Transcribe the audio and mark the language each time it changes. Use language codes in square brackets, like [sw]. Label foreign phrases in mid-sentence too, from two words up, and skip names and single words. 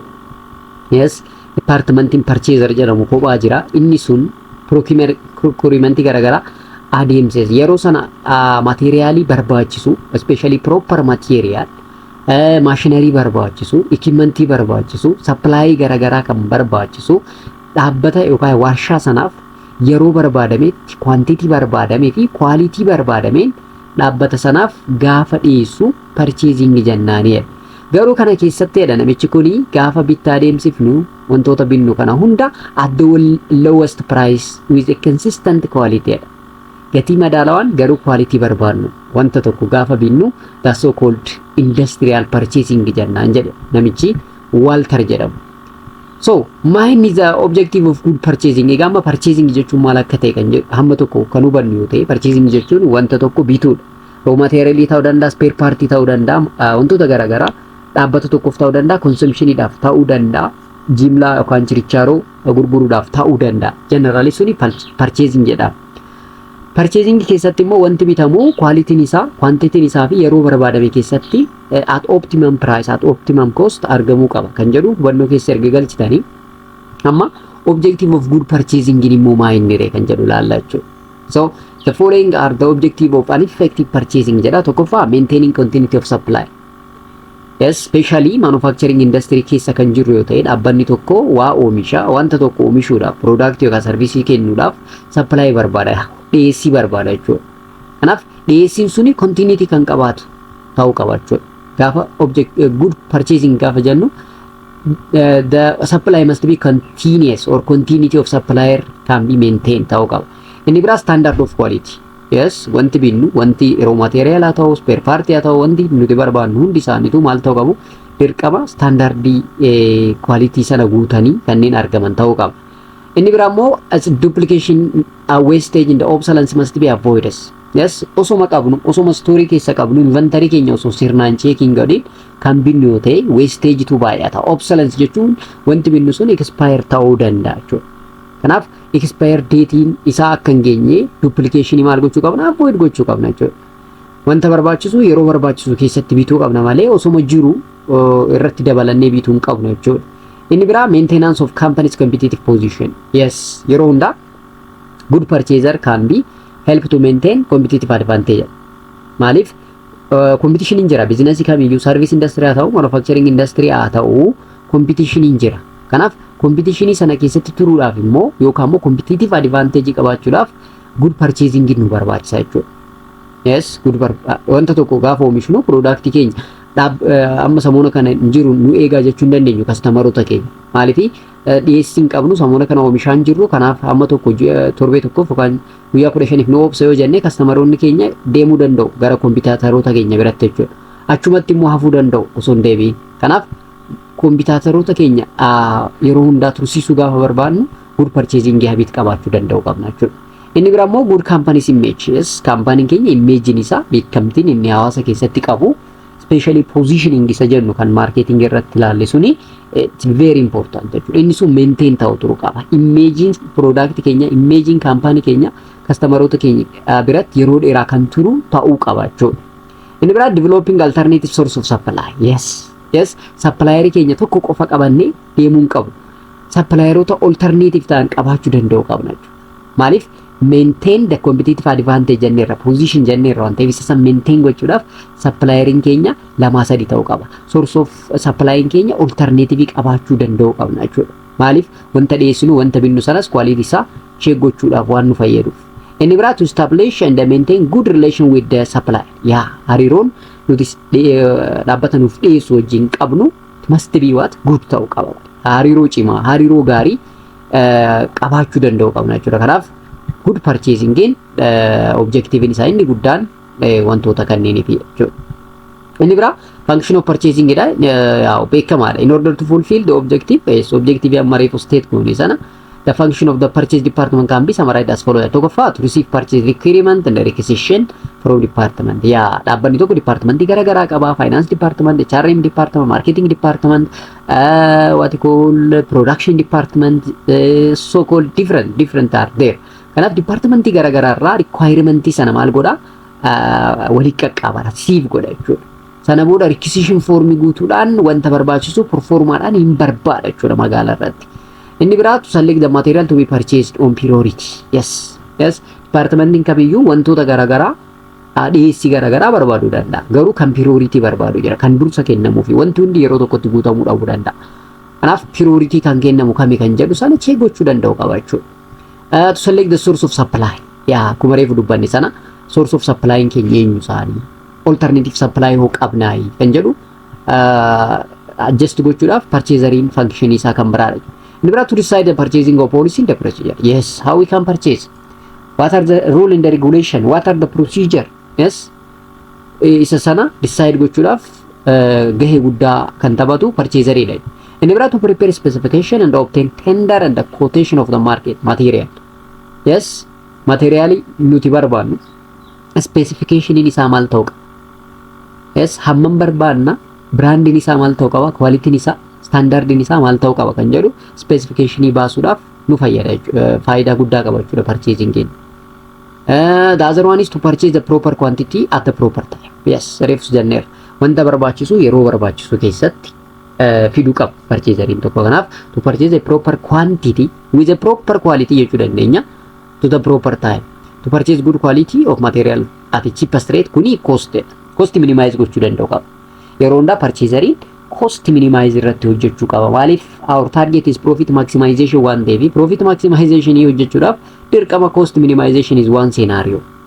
[om] Yes, department in purchaser jedhamu kophaa jira. Inni sun procurement garagaraa adeemses yeroo sana materialii barbaachisu [en] especially proper material machinery [om] barbaachisu, equipment barbaachisu, supply garagaraa kan barbaachisu dhaabbata yookaan warshaa sanaaf yeroo barbaadametti quantity barbaadamee fi quality barbaadameen dhaabbata sanaaf gaafa dhiyeessu purchasing jennaani. Garuu kana keessatti namichi kuni gaafa bittaa adeemsifnu wantoota binnu kana hunda [en] at the lowest price with a consistent quality. [om] Gatii madaalawaan garuu quality barbaadnu wanta tokko gaafa binnu [en] the so called industrial purchasing [om] jennaan jedhe namichi Walter jedhamu. [en] So mine is the objective of good purchasing. [om] Egaa amma purchasing jechuun maal akka ta'e kan jedhu hamma tokko kan hubannu yoo ta'e purchasing jechuun wanta tokko bituudha. Raw material ta'uu danda'a, spare part ta'uu danda'a, wantoota garaagaraa dhaabbata tokkoof ta'uu danda'a, consumptioniidhaaf ta'uu danda'a, jimlaa yookaan chirchaaroo gurguruudhaaf ta'uu danda'a. Generally suni purchasing jedhama. Purchasing keessatti immoo wanti bitamu quality isaa, quantity isaa fi yeroo barbaadame keessatti [en] at optimum price, at optimum cost [om] argamuu qaba kan jedhu hubannoo keessa erga galchitanii amma [en] objective of good purchasing [om] immoo maa inni kan jedhu laallaa jechuudha. [en] So the following are the objective of an effective purchasing jedha. Tokkoffaa maintaining continuity of supply. Especially manufacturing industry [om] keessa kan jiru yoo ta'e dhaabbanni tokko waa oomisha, wanta tokko oomishuudhaaf, product yookaan service kennuudhaaf supply barbaada, dhiyeessii barbaada jechuudha. Kanaaf dhiyeessiin suni continuity kan qabaatu ta'uu qaba jechuudha. Gaafa good purchasing gaafa jennu [en] the supply must be continuous or continuity of supplier can be maintained [om] ta'uu qaba. Inni biraa [en] standard of quality. Yes, [om] wanti binnu, wanti [en] raw material [om] haa ta'u, [en] spare part [om] haa ta'u, wanti nuti barbaannu hundi isaaniitu maal ta'uu qabu? Dirqama standardii quality sana guutanii kanneen argaman ta'uu qaba. Inni biraa immoo [en] as duplication, wastage and obsolescence must be avoided. Yes, [om] osoma qabnu, osoma story keessa qabnu, inventory keenya osoo sirnaan checking godhin kan binnu yoo ta'e wastage tu baay'ata. Obsolescence jechuun wanti binnu sun expire ta'uu danda'a jechuudha. Kanaaf expire datein isaa akka hin geenye duplication maal gochuu qabna? Avoid gochuu qabna jechuudha. Wanta barbaachisu yeroo barbaachisu keessatti bituu qabna malee osoma jiru irratti dabalannee bituu hin qabnu jechuudha. Inni biraa [en] maintenance of company's competitive position. Yes, [om] yeroo hundaa [en] good purchaser can be help to maintain competitive advantage. [om] Maaliif competition hin jira, business kamiyyuu service industry haa ta'u, manufacturing industry haa ta'u, competition hin jira. Kanaaf competition sana keessatti turuudhaaf immoo yookaan immoo competitive advantage qabaachuudhaaf good purchasing nu barbaachisa jechuudha. Yes, wanta tokko gaafa oomishnu product keenya amma samoona kana jiru nu eegaa jechuu hin dandeenyu customerota keenya. Maaliif dhiyeessiin qabnu samoona kana oomishaan jirru kanaaf amma tokko torbee tokkoof yookaan guyyaa 15 nu obsa yoo jennee customeroonni keenya deemuu danda'u gara kompiitaroota keenya biratti jechuudha. Achumatti immoo hafuu danda'u osoo hin deebiin. Kanaaf kompiitaroota keenya yeroo hundaa tursiisuu gaafa barbaadnu [en] good purchasing habit [om] qabaachuu danda'u qabna jechuudha. Inni biraa immoo [en] good company's image. Yes, [om] kaampaniin keenya image isaa beekamtiin inni hawaasa keessatti qabu especially positioning isa jennu kan marketing irratti ilaalle suni [en] it's very important [om] jechuudha. Inni sun maintain ta'uu turuu qaba. Imaging product keenya, imaging company keenya customerota keenya biratti yeroo dheeraa kan turu ta'uu qaba jechuudha. Inni biraa [en] developing alternative source of supply. [om] Yes, supplier keenya tokko qofa qabannee deemuu hin qabu. Supplierota alternative ta'an qabaachuu danda'u qabna jechuudha. Maaliif [en] maintain the competitive advantage [om] jenneerra, position jenneerra waan ta'eef isa maintain gochuudhaaf supplierin keenya lamaa sadi ta'uu qaba. [en] Source of supplying [om] keenya alternative qabaachuu danda'u qabna jechuudha. Maaliif wanta dhiyeessinu wanta binnu sanas quality isaa check gochuudhaaf waan nu fayyaduuf. Inni biraa [en] to establish and maintain good relation with the supplier. [om] Hariiroon nuti dhaabbata nuuf dhiyeessu wajjin qabnu [en] must be what good [om] ta'uu qaba. Hariiroo cimaa, hariiroo gaarii qabaachuu danda'u qabna jechuudha. Kanaaf [en] good purchasing [om] objective isaa inni guddaan wantoota kanneeniif jechuudha. Inni biraa [en] function of purchasing [om] dha beekamaadha. [en] In order to fulfill the objective, objective [om] amma reefu state goone sana [en] the function of the purchase department can be summarized as follows. Tokkoffaa to receive purchase requirement and requisition from department. [om] Dhaabbanni tokko departmentii garaagaraa qaba. [en] Finance department, HRM department, marketing department, what you call production department, so called different are there. [om] Kanaaf departmentii garaagaraa irraa requirementii sana maal godha walii qaqqaba, receive godha jechuudha. Sana booda [en] requisition form [om] guutuudhaan wanta barbaachisu performaadhaan hin barbaada jechuudha magaalaa irratti. [en] Inni biraa to select the material to be purchased on priority. Yes, [om] departmentiin kamiyyuu wantoota garaagaraa dhiyeessii garaagaraa barbaaduu danda'a. Garuu kan priority barbaadu jira, kan dursa kennamuu fi wanti hundi yeroo tokkotti guutamuu dhabuu danda'a. Kanaaf priority kan kennamu kami kan jedhu sana check gochuu danda'u qaba jechuudha. [en] To select the source of supply. [om] Kuma reefu dubbanne sana [en] source of supply [om] keenya eenyu isaanii [en] alternative supply [om] hoo qabnaayi kan jedhu adjust gochuudhaaf purchaseriin function isaa kan biraadha. Inni biraa [en] to decide the purchasing of policy and the procedure. Yes, how we can purchase. What are the rule and the regulation? What are the procedure? Yes, [om] isa sana decide gochuudhaaf gahee guddaa kan taphatu purchaseridha. Inni biraa [en] to prepare specification and obtain tender and the quotation of the market material. Yes, [om] materiali nuti barbaannu specification isaa maal ta'u qaba. Yes, hammam barbaanna, brandin isaa maal ta'u qaba, quality isaa, standardin isaa maal ta'u qaba kan jedhu specification baasuudhaaf nu fayyada, faayidaa guddaa qaba jechuudha purchasing keenya. [en] The other one is to purchase the proper quantity at the proper time. [om] Yes, refs jenner. Wanta barbaachisu yeroo barbaachisu keessatti fiduu qaba purchaseriin tokko. [en] Kanaaf to purchase a proper quantity with a proper quality [om] jechuu dandeenya [en] to the proper time. To purchase good quality of material at a cheapest rate kuni cost minimize [om] gochuu danda'u qaba. Yeroo hundaa purchaseriin [en] cost minimize [om] irratti hojjechuu qaba. [en] Maaliif our target is profit maximization one day. Profit maximization [om] hojjechuudhaaf dirqama [en] cost minimization is one scenario.